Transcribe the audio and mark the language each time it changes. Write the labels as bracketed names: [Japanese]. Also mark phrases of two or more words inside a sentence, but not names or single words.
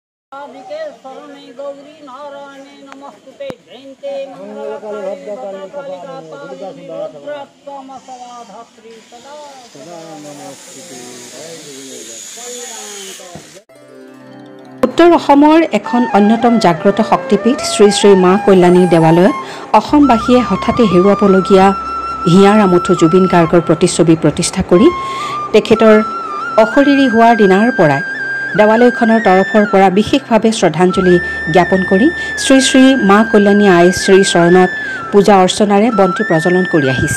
[Sanskrit] राधिके शरणे गौरी नारायणे नमस्तुते जयन्ते मंगलकाले भद्रकाली कपालिनी रुद्रात्मसवाधात्री सदा नमस्तुते। [Assamese] উত্তৰ অসমৰ এখন অন্যতম জাগ্ৰত শক্তিপীঠ শ্ৰী শ্ৰী মা কল্যাণী দেৱালয়ত অসমবাসীয়ে হঠাতে হেৰুৱাবলগীয়া হিয়াৰ আমঠু জুবিন গাৰ্গৰ প্ৰতিচ্ছবি প্ৰতিষ্ঠা কৰি তেখেতৰ অশৰীৰী হোৱাৰ দিনাৰ পৰাই দেৱালয়খনৰ তৰফৰ পৰা বিশেষভাৱে শ্ৰদ্ধাঞ্জলি জ্ঞাপন কৰি শ্ৰী শ্ৰী মা কল্যাণী আই শ্ৰী চৰণত পূজা অৰ্চনাৰে বন্তি প্ৰজ্বলন কৰি আহিছে।